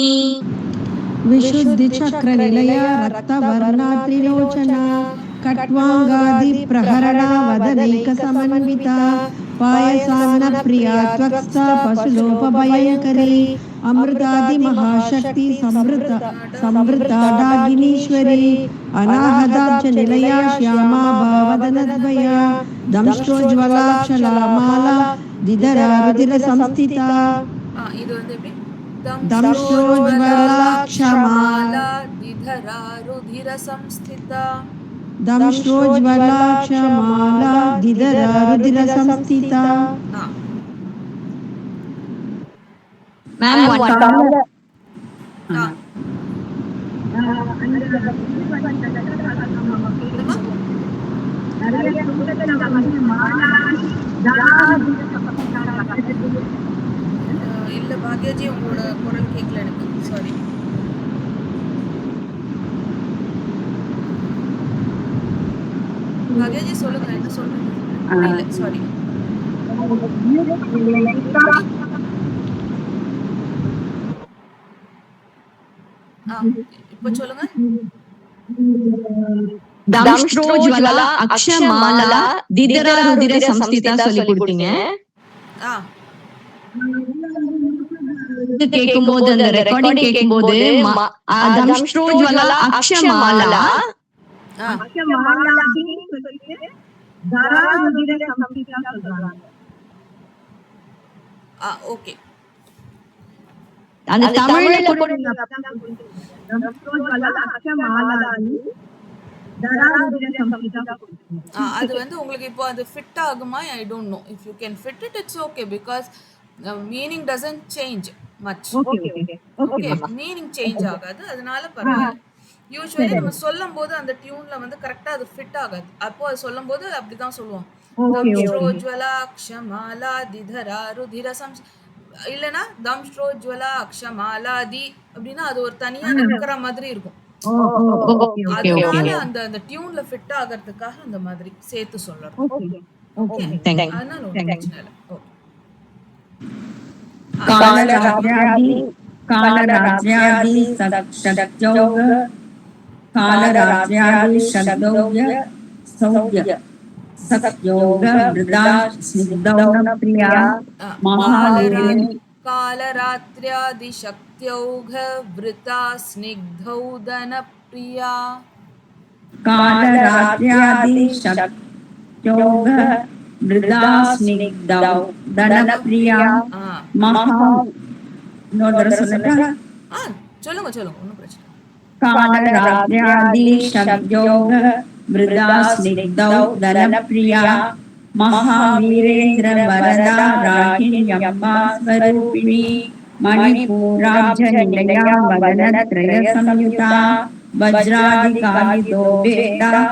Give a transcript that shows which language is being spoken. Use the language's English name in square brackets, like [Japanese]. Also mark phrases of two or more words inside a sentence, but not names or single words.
[Sanskrit] विशुद्धिचक्रनिलया रक्तवर्णा त्रिलोचना कट्वाङ्गादिप्रहरणा वदनैकसमन्विता पायसान्नप्रिया त्वक्स्था पशुलोपभयङ्करी अमृतादिमहाशक्ति समृता डागिनीश्वरी अनाहताब्जनिलया श्यामा भावदनद्वया दंष्ट्रोज्ज्वलाक्षलामाला दिदरा रुधिरसंस्थिता [Tamil] இது வந்து எப்படி [Sanskrit] दंष्ट्रोज्ज्वलाक्षमाला दिधरा रुधिर संस्थिता दंष्ट्रोज्ज्वलाक्षमाला दिदरा रुधिरसंस्थिता [English] मैम [Tamil] இல்ல பாக்யாஜி உங்களோட குரல் கேட்கல எனக்கு சாரி பாக்யாஜி சொல்லுங்க என்ன சொல்றீங்க இல்ல சாரி இப்போ சொல்லுங்க [Sanskrit] दंष्ट्रोज्ज्वला अक्षमाला दिदरा रुधिर संस्थिता [Tamil] சொல்லி கொடுத்தீங்க கேட்கும்போது அந்த ரெக்கார்டிங் கேட்கும்போது [Sanskrit] दंष्ट्रोज्ज्वला अक्षमाला [Tamil] ஓகே அந்த தமிழ்ல அது வந்து உங்களுக்கு இப்போ அது ஃபிட் ஆகுமா [English] I don't know if you can fit it it's okay because meaning doesn't change much okay [Tamil] மீனிங் சேஞ்ச் ஆகாது அதனால பரவாயில்ல யூசுவலி நம்ம சொல்லும் போது அந்த டியூன்ல வந்து கரெக்டா அது ஃபிட் ஆகாது அப்போ அது சொல்லும் போது அப்படிதான் சொல்லுவோம் [Sanskrit] दंष्ट्रोज्ज्वला अक्षमाला दिधरा रुधिर [Tamil] இல்லனா [Sanskrit] दंष्ट्रोज्ज्वला अक्षमालादि [Tamil] அப்படின்னா அது ஒரு தனியா நிக்கிற மாதிரி இருக்கும் அதனால அந்த டியூன்ல ஃபிட் ஆகிறதுக்காக அந்த மாதிரி சேர்த்து சொல்றோம் அதனால ஒண்ணும் பிரச்சனை இல்லை [Sanskrit] कालराज्यादि शक्त्योग कालराज्यादि शब्दौघ सौज्य सत्योग मृदा स्निग्धौन प्रिया महादेवी कालरात्र्यादि शक्त्यौघ वृता स्निग्धौदन प्रिया कालरात्र्यादि शक्त्योग मृदा स्निग्धौदन प्रिया महा [Tamil] சொல்லுங்க சொல்லுங்க ஒன்றும் பிரச்சனை [Sanskrit] कालरात्र्यादि शब्दयोग मृदा स्निग्धौ धनप्रिया महावीरेन्द्र वरदा राहिण्यम्बा स्वरूपिणी मणिपूराब्जनिलया वदनत्रय संयुता वज्रादिकालितो वेदा